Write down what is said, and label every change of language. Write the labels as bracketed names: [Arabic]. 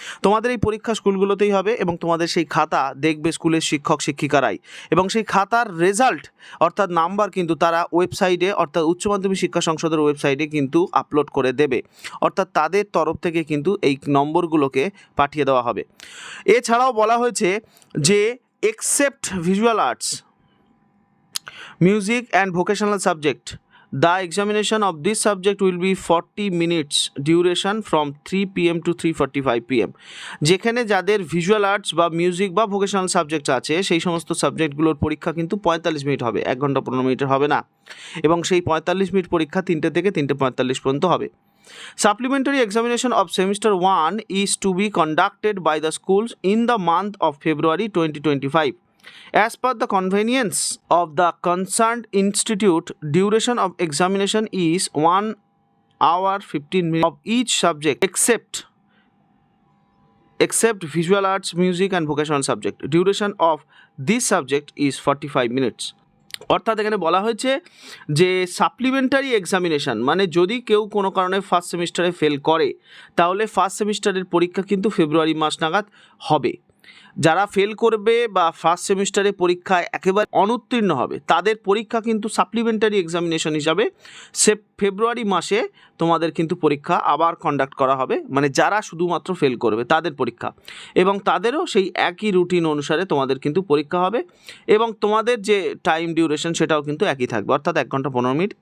[Bangla] তোমাদের এই পরীক্ষা স্কুলগুলোতেই হবে, এবং তোমাদের সেই খাতা দেখবে স্কুলের শিক্ষক শিক্ষিকারাই, এবং সেই খাতার রেজাল্ট অর্থাৎ নাম্বার কিন্তু তারা ওয়েবসাইটে অর্থাৎ উচ্চ মাধ্যমিক শিক্ষা সংসদের ওয়েবসাইটে কিন্তু আপলোড করে দেবে, অর্থাৎ তাদের তরফ থেকে কিন্তু এই নম্বরগুলোকে পাঠিয়ে দেওয়া হবে। এছাড়াও বলা হয়েছে যে [English] except visual arts, music and vocational subject, the examination of this subject will be 40 minutes duration from 3 p.m. to 3:45 p.m. [Bangla] যেখানে যাদের ভিজুয়াল আর্টস বা মিউজিক বা ভোকেশনাল সাবজেক্ট আছে সেই সমস্ত সাবজেক্টগুলোর পরীক্ষা কিন্তু 45 মিনিট হবে, 1 ঘন্টা 15 মিনিটের হবে না, এবং সেই 45 মিনিট পরীক্ষা 3টে থেকে 3:45 পর্যন্ত হবে। [English] Supplementary examination of semester 1 is to be conducted by the schools in the month of February 2025. As per the convenience of the concerned institute, duration of examination is 1 hour 15 minutes of each subject except visual arts, music and vocational subject. Duration of this subject is 45 minutes. [Bangla] অর্থাৎ এখানে বলা হয়েছে যে supplementary examination মানে যদি কেউ কোনো কারণে ফার্স্ট সেমিস্টারে ফেল করে তাহলে ফার্স্ট সেমিস্টারের পরীক্ষা কিন্তু ফেব্রুয়ারি মাস নাগাদ হবে। যারা ফেল করবে বা ফার্স্ট সেমিস্টারে পরীক্ষায় একেবারে অনুত্তীর্ণ হবে তাদের পরীক্ষা কিন্তু সাপ্লিমেন্টারি এক্সামিনেশন হিসাবে ফেব্রুয়ারি মাসে তোমাদের কিন্তু পরীক্ষা আবার কন্ডাক্ট করা হবে, মানে যারা শুধুমাত্র ফেল করবে তাদের পরীক্ষা, এবং তাদেরও সেই একই রুটিন অনুসারে তোমাদের কিন্তু পরীক্ষা হবে, এবং তোমাদের যে টাইম ডিউরেশন সেটাও কিন্তু একই থাকবে, অর্থাৎ 1 ঘন্টা 15 মিনিট।